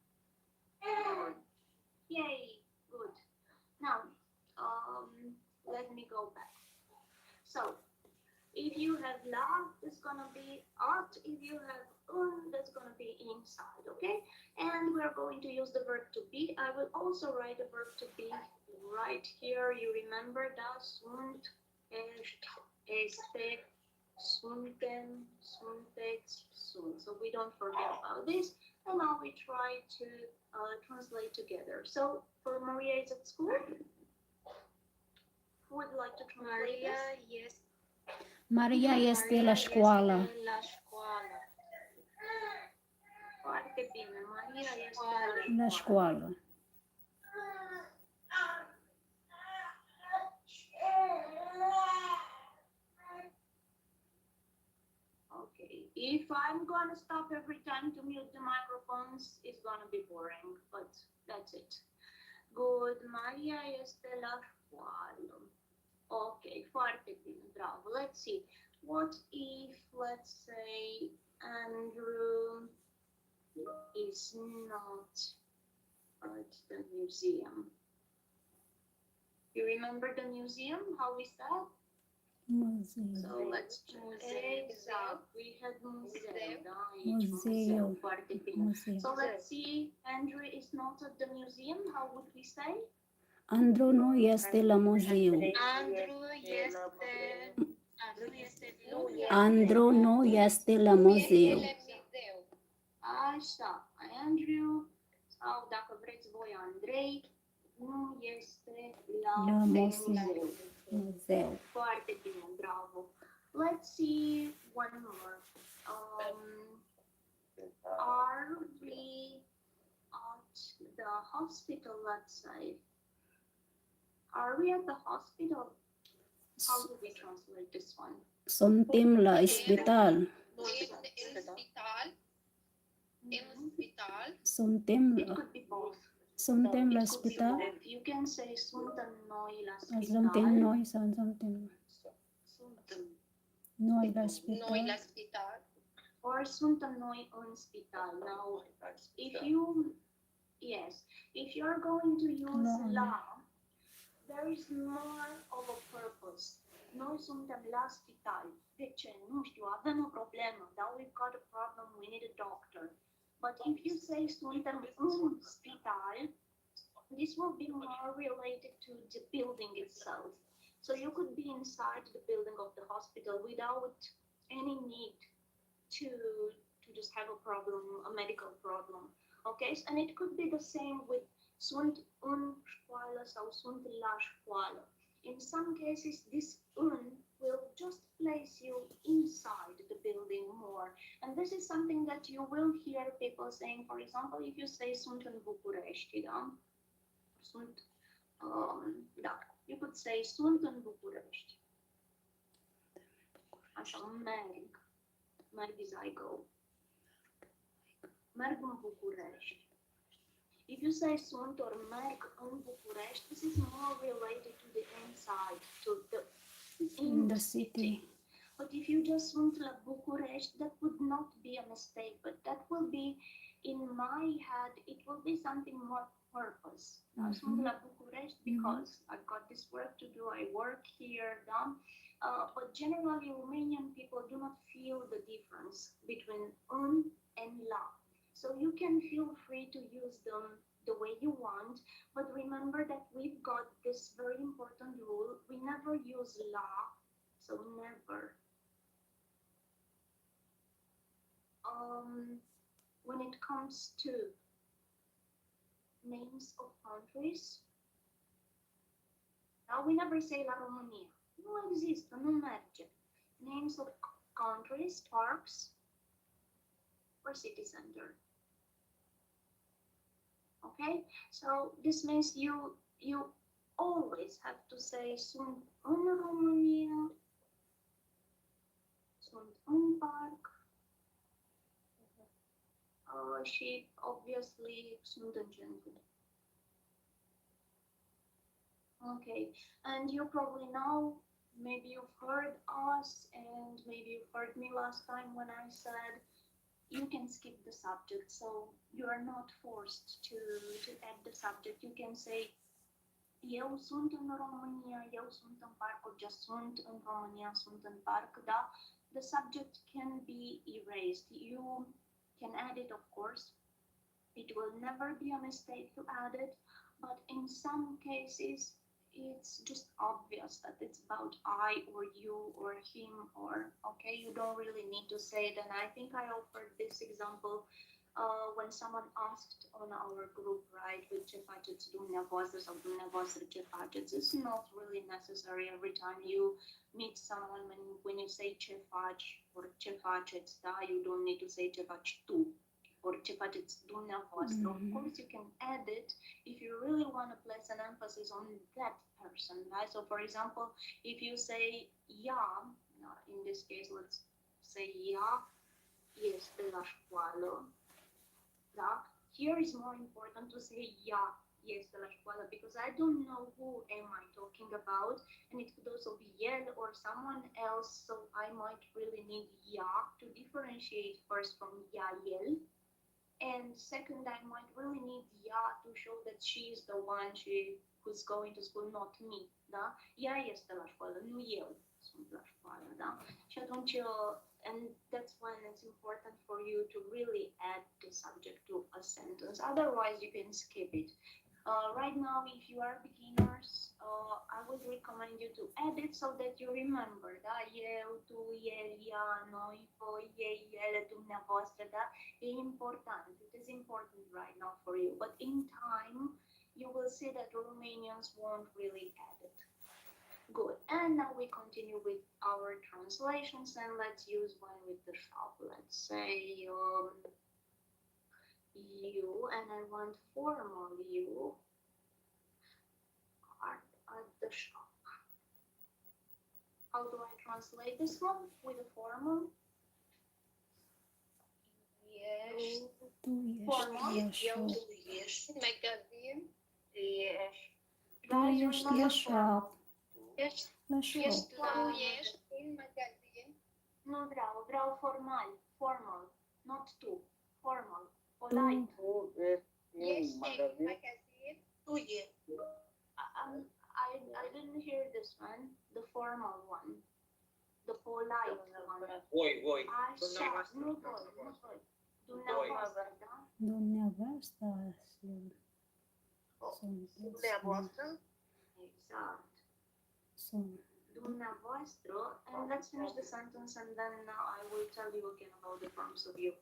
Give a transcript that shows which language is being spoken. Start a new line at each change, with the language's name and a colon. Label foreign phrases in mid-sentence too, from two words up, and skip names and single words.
English: Yay, good. Now, let me go back. So, if you have la, it's gonna be at. If you have that's gonna be inside, okay? And we're going to use the verb to be. I will also write the verb to be right here. You remember that?
Romanian: Sunt, ești, este, suntem, sunteți, sunt.
English: So we don't forget about this. And now we try to translate together. So, for Maria is at school. Who would like to translate this?
Romanian: Maria este la școală. Foarte bine. Maria este La școală.
English: Okay. If I'm gonna stop every time to mute the microphones, it's gonna be boring, but that's it. Good.
Romanian: Maria este la școală. Okay, foarte bine, bravo.
English: Let's see. What if, let's say, Andrew is not at the museum? You remember the museum, how we said?
Romanian: Muzeum.
English: So let's exact. We had museum.
Romanian: Muzeum. Foarte bine. Muzeum.
English: So let's see. Andrew is not at the museum. How would we say?
Romanian: Andru nu este la muzeum. Andru nu este la muzeum. Așa. Andrew. Sau dacă vreți voi, Andrei. Nu este la La muzeu. Muzeu. Foarte bine, bravo.
English: Let's see one more. Are we at the hospital, let's say? Are we at the hospital? How do we translate this one?
Romanian: Suntem la spital. Suntem
English: It
Romanian: la
English: could be both.
Romanian: Suntem la
English: It could be
Romanian: spital.
English: both. You can say
Romanian: suntem noi la Suntem spital. noi sau suntem Suntem. noi la spital. Or suntem noi în spital.
English: Now, if you, yes, if you're going to use No. la, there is more of a purpose.
Romanian: Noi suntem la spital. De ce? Nu știu, avem o problemă. Da,
English: we've got a problem, we need a doctor. But if you say
Romanian: suntem în spital,
English: this will be more related to the building itself. So you could be inside the building of the hospital without any need to just have a problem, a medical problem. Okay, and it could be the same with
Romanian: sunt în școală sau sunt la școală.
English: In some cases, this will just place you inside the building more. And this is something that you will hear people saying. For example, if you say
Romanian: sunt în București, da? Sunt, da,
English: you could say
Romanian: sunt în București. Așa, merg
English: is I go.
Romanian: Merg în București.
English: If you say sunt or
Romanian: merg în București,
English: this is more related to the inside, to the In the city. But if you just
Romanian: sunt la București,
English: that would not be a mistake, but that will be, in my head, it will be something more purpose.
Romanian: Sunt la București
English: because I've got this work to do, I work here, but generally Romanian people do not feel the difference between and la. So you can feel free to use them the way you want, but remember that we've got this very important rule. We never use la, so never. When it comes to names of countries, now we never say
Romanian: la Romania. Nu există, nu merge.
English: Names of countries, parks, or city center. Okay, so this means you always have to say
Romanian: sunt în România, sunt în parc, și
English: obviously
Romanian: sunt în centru.
English: Okay, and you probably know, maybe you've heard us and maybe you've heard me last time when I said you can skip the subject, so you are not forced to add the subject. You can say
Romanian: eu sunt în România, eu sunt în parc,
English: or just
Romanian: sunt în România, sunt în parc, da?
English: The subject can be erased. You can add it, of course. It will never be a mistake to add it, but in some cases it's just obvious that it's about I or you or him, or okay, you don't really need to say it. And I think I offered this example when someone asked on our group, right, with
Romanian: ce faceți dumneavoastră sau dumneavoastră ce faceți.
English: It's not really necessary every time you meet someone when you say
Romanian: ce faci
English: or
Romanian: ce faceți, da,
English: you don't need to say
Romanian: ce faci tu
English: or
Romanian: ce faceți dumneavoastră.
English: Of course, you can add it if you really want to place an emphasis on that person, right? So, for example, if you say ea, in this case, let's say
Romanian: ea este la școală, da?
English: Here is more important to say
Romanian: ea este la școală
English: because I don't know who am I talking about, and it could also be el or someone else, so I might really need ea to differentiate first from ea, el. And second, I might really need ea to show that she is the one who's going to school, not me,
Romanian: da? Ea este la școală, nu eu sunt la școală, da? Și atunci,
English: and that's when it's important for you to really add the subject to a sentence. Otherwise, you can skip it. Right now, if you are beginners, I would recommend you to add it so that you remember,
Romanian: da? Eu, tu, el, ea, noi, voi, ei, ele, dumneavoastră, da? E important.
English: It is important right now for you. But in time, you will see that Romanians won't really get it. Good. And now we continue with our translations, and let's use one with the shop. Let's say you, and I want formal you are at the shop. How do I translate this one with a formal?
Romanian: Ești. Tu ești
English: Formal?
Romanian: la Eu
English: shop.
Romanian: ești. Magazin. Ești. Tu
English: Guys,
Romanian: ești la
English: remember shop.
Romanian: Ești. La shop. Ești la... Ești în magazin. Nu vreau formal. Formal. Not tu. Formal. Polite. Ești în magazin. Tu ești.
English: I didn't hear this one. The formal one. The polite one.
Romanian: Voi. Așa, nu voi. Dumneavoastră, da? Dumneavoastră sunteți. Dumneavoastră. Exact. Sunt. Dumneavoastră,
English: and let's finish the sentence and then I will tell you again about the forms of you.